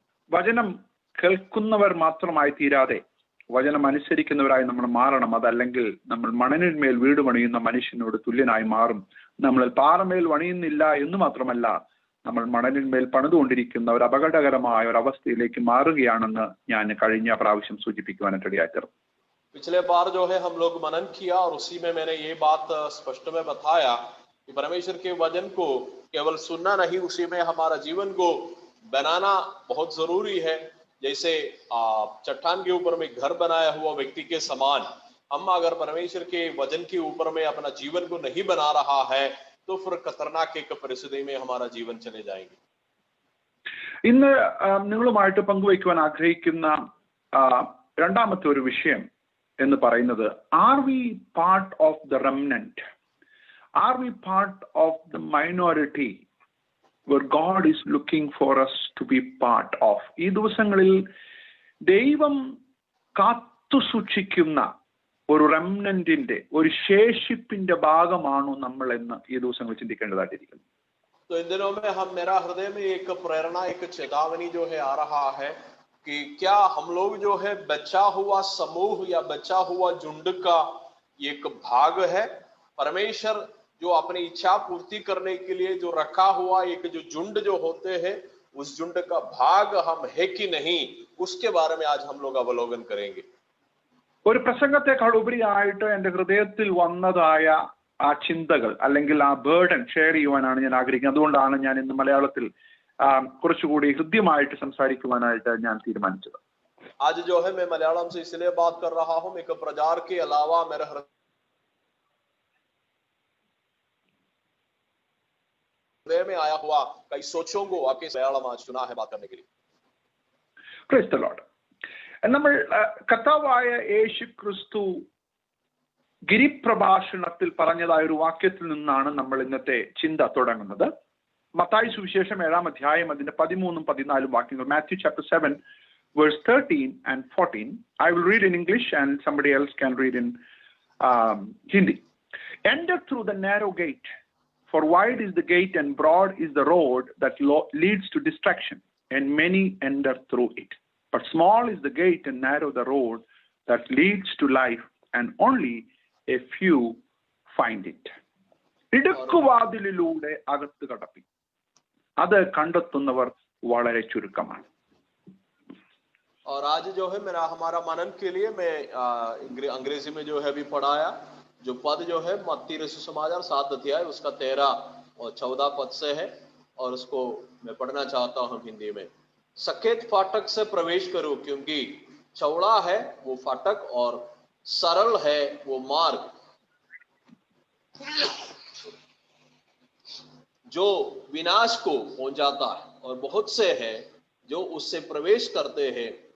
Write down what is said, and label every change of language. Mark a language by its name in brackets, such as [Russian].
[Malayalam] വചനം കേൾക്കുന്നവർ മാത്രമായി തീരാതെ വചനം അനുസരിക്കുന്നവരായി നമ്മൾ മാറണം. അതല്ലെങ്കിൽ നമ്മൾ മണലിന്മേൽ വീട് പണിയുന്ന മനുഷ്യനോട് തുല്യനായി മാറും. നമ്മൾ പാറമേൽ പണിയുന്നില്ല എന്ന് മാത്രമല്ല, നമ്മൾ മണലിന്മേൽ പണിതുകൊണ്ടിരിക്കുന്ന ഒരു അപകടകരമായ ഒരു അവസ്ഥയിലേക്ക് മാറുകയാണെന്ന് ഞാൻ കഴിഞ്ഞ പ്രാവശ്യം സൂചിപ്പിക്കുവാനായിട്ട് ഇടയായിത്തീർന്നു. [Hindi] पिछले बार जो है हम लोग मनन किया और उसी में मैंने ये बात स्पष्ट में बताया कि परमेश्वर के वचन को केवल सुनना नहीं, उसी में हमारा जीवन को बनाना बहुत जरूरी है. जैसे चट्टान के ऊपर में घर बनाया हुआ व्यक्ति के समान हम अगर परमेश्वर के वचन के ऊपर में अपना जीवन को नहीं बना रहा है तो फिर खतरनाक एक परिस्थिति में हमारा जीवन चले जाएंगे. [Malayalam] ഇന്ന് നിങ്ങളുമായിട്ട് പങ്കുവയ്ക്കുവാൻ ആഗ്രഹിക്കുന്ന രണ്ടാമത്തെ ഒരു വിഷയം എന്ന് പറയുന്നത്, [English] Are we part of the remnant, are we part of the minority where God is looking for us to be part of. [Malayalam] ഈ ദിവസങ്ങളിൽ ദൈവം കാത്തു സൂക്ഷിക്കുന്ന ഒരു റെമനന്റിന്റെ ഒരു ശേഷിപ്പിന്റെ ഭാഗമാണോ നമ്മൾ എന്ന് ഈ ദിവസങ്ങൾ ചിന്തിക്കേണ്ടതായിട്ടിരിക്കുന്നു. [Hindi] तो इन दिनों में हम मेरा हृदय में एक प्रेरणा एक चेतावनी जो है आ रहा है कि क्या हम लोग जो है बचा हुआ समूह या बचा हुआ झुंड का एक भाग है. परमेश्वर जो अपनी इच्छा पूर्ति करने के लिए जो रखा हुआ एक जो झुंड जो होते हैं उस झुंड का भाग हम है कि नहीं, उसके बारे में आज हम लोग अवलोकन करेंगे. [Malayalam] ഒരു പ്രസംഗത്തെക്കാൾ ഉപരിയായിട്ട് എൻ്റെ ഹൃദയത്തിൽ വന്നതായ ആ ചിന്തകൾ അല്ലെങ്കിൽ ആ ബേർഡൻ ഷെയർ ചെയ്യുവാനാണ് ഞാൻ ആഗ്രഹിക്കുന്നത്. അതുകൊണ്ടാണ് ഞാൻ ഇന്ന് മലയാളത്തിൽ കുറച്ചുകൂടി ഹൃദ്യമായിട്ട് സംസാരിക്കുവാനായിട്ട് ഞാൻ തീരുമാനിച്ചത്. [Hindi] आज जो है मैं मलयालम से इसलिए बात कर रहा हूँ, एक प्रचार के अलावा मेरा हृदय में आया हुआ कई सोचों को आपके मलयालम आज चुना है बात करने के लिए. [English] Praise the Lord. [Malayalam] നമ്മൾ കർത്താവായ യേശു ക്രിസ്തു ഗിരിപ്രഭാഷണത്തിൽ പറഞ്ഞതായ ഒരു വാക്യത്തിൽ നിന്നാണ് നമ്മൾ ഇന്നത്തെ ചിന്ത തുടങ്ങുന്നത്. മത്തായി സുവിശേഷം 7-ാം അധ്യായം അതിന്റെ 13-14 വാക്യങ്ങൾ. [English] Matthew chapter 7 verse 13 and 14. I will read in English and somebody else can read in Hindi. Enter through the narrow gate, for wide is the gate and broad is the road that leads to destruction, and many enter through it. But small is the gate and narrow the road that leads to life, and only a few find it. [Malayalam] ഇടുക്കുവാതിലിലൂടെ അകത്ത് കടപ്പി, അത് കണ്ടെത്തുന്നവർ വളരെ ചുരുക്കമാണ്. [Hindi] और आज जो है मेरा हमारा मनन के लिए मैं अंग्रेजी में जो है भी पढ़ाया जो पद जो है मत्ती रचित समाचार 7 अध्याय उसका 13 और 14 पद से है और उसको मैं पढ़ना चाहता हूँ हिंदी में. सकेत फाटक से प्रवेश करो, क्योंकि चौड़ा है वो फाटक और सरल है वो मार्ग जो विनाश को पहुंचाता है, और बहुत से हैं जो उससे प्रवेश करते हैं.